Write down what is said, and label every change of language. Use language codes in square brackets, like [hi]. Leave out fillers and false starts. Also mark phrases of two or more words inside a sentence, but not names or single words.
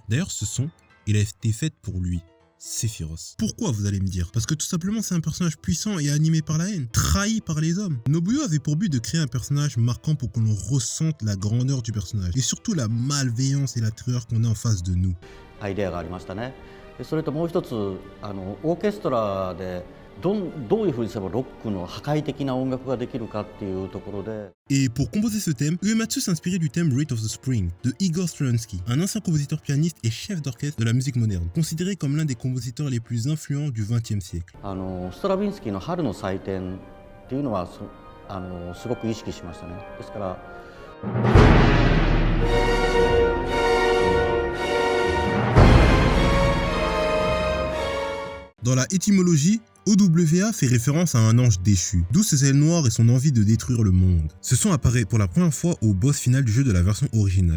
[fr] D'ailleurs ce son, il a été fait pour lui. Sephiroth. Pourquoi, vous allez me dire? Parce que tout simplement c'est un personnage puissant et animé par la haine, trahi par les hommes. Nobuo avait pour but de créer un personnage marquant pour qu'on ressente la grandeur du personnage et surtout la malveillance et la terreur qu'on a en face de nous. [ja] アイデアがありましたね。それともう一つオーケストラでどういうふうにすればロックの破壊的な音楽ができるかっていうところで。 [fr] Et pour composer ce thème, Uematsu s'inspirait du thème Rite of the Spring de Igor Stravinsky, un ancien compositeur pianiste et chef d'orchestre de la musique moderne, considéré comme l'un des compositeurs les plus influents du XXe siècle. [ja] ストラヴィンスキーの春の祭典っていうのはすごく意識しましたね。ですから。 [fr] Dans la étymologie, OWA fait référence à un ange déchu, d'où ses ailes noires et son envie de détruire le monde. Ce son apparaît pour la première fois au boss final du jeu de la version originale.